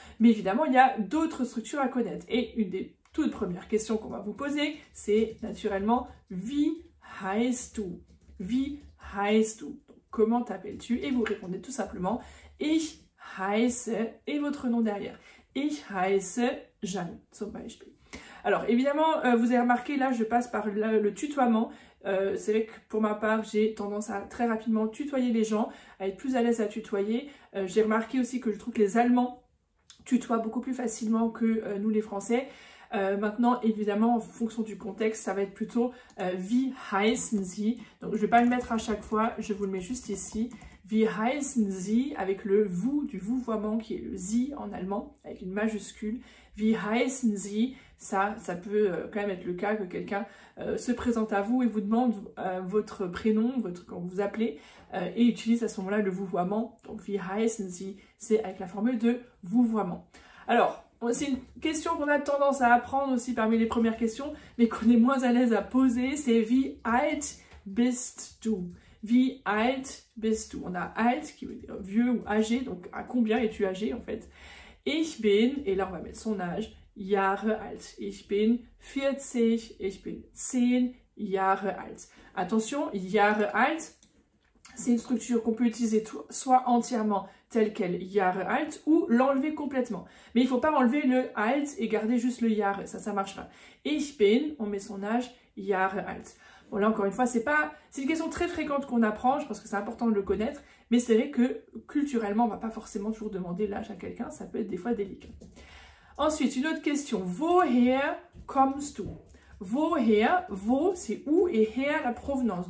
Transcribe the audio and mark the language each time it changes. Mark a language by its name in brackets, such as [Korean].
[French] Mais évidemment, il y a d'autres structures à connaître. Et une des toutes premières questions qu'on va vous poser, c'est naturellement [German] wie heißt du? Wie heißt du? [French] Donc, comment t'appelles-tu? Et vous répondez tout simplement [German] ich heiße [French] et votre nom derrière. [German] Ich heiße Jeanne, zum Beispiel. [French] Alors évidemment, vous avez remarqué, là je passe par le tutoiement. C'est vrai que pour ma part, j'ai tendance à très rapidement tutoyer les gens, à être plus à l'aise à tutoyer. J'ai remarqué aussi que je trouve que les Allemands tutoient beaucoup plus facilement que nous les Français. Maintenant, évidemment, en fonction du contexte, ça va être plutôt [German] wie heißen Sie. [French] Donc je ne vais pas le mettre à chaque fois, je vous le mets juste ici. [German] Wie heißen Sie, [French] avec le vous du vouvoiement qui est le Sie en allemand, avec une majuscule. [German] Wie heißen Sie, [French] ça peut quand même être le cas que quelqu'un se présente à vous et vous demande votre prénom, quand vous vous appelez, et utilise à ce moment-là le vouvoiement. Donc [German] wie heißen Sie, [French] c'est avec la formule de vouvoiement. Alors, c'est une question qu'on a tendance à apprendre aussi parmi les premières questions, mais qu'on est moins à l'aise à poser, c'est [German] wie alt bist du? Wie alt bist du? [French] On a alt qui veut dire vieux ou âgé, donc à combien es-tu âgé en fait? [German] Ich bin, [French] et là on va mettre son âge, [German] Jahre alt. Ich bin 40, ich bin 10 Jahre alt. [French] Attention, [German] Jahre alt, [French] c'est une structure qu'on peut utiliser soit entièrement telle qu'elle, Jahre alt, ou l'enlever complètement. Mais il ne faut pas enlever le alt et garder juste le Jahre, ça marche pas. [German] Ich bin, [French] on met son âge, [German] Jahre alt. [French] Bon là encore une fois, c'est une question très fréquente qu'on apprend, je pense que c'est important de le connaître, mais c'est vrai que culturellement, on ne va pas forcément toujours demander l'âge à quelqu'un, ça peut être des fois délicat. Ensuite, une autre question, [German] woher kommst du? [French] Woher, wo, c'est où, et her, la provenance.